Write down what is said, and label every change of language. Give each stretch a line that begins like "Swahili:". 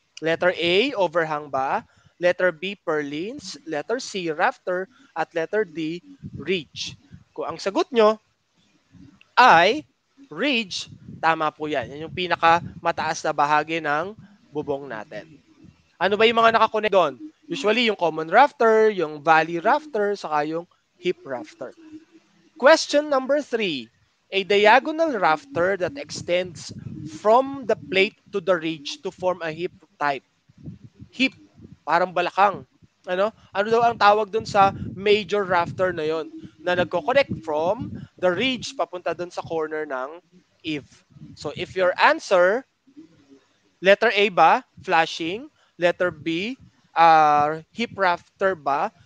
English: Letter A, overhang ba? Letter B, purlins. Letter C, rafter. At letter D, ridge.
Filipino: Kung ang sagot nyo ay ridge, tama po yan. Yan yung pinakamataas na bahagi ng bubong natin. Ano ba yung mga nakakonect doon? Usually yung common rafter, yung valley rafter, saka yung hip rafter.
English: Question number 3. A diagonal rafter that extends from the plate to the ridge to form a hip type.
Filipino: Hip, parang balakang. Ano daw ang tawag doon sa major rafter na yon na nagko-connect from the ridge papunta doon sa corner ng eave.
English: So if your answer, letter A ba, flashing? Letter B, hip rafter ba?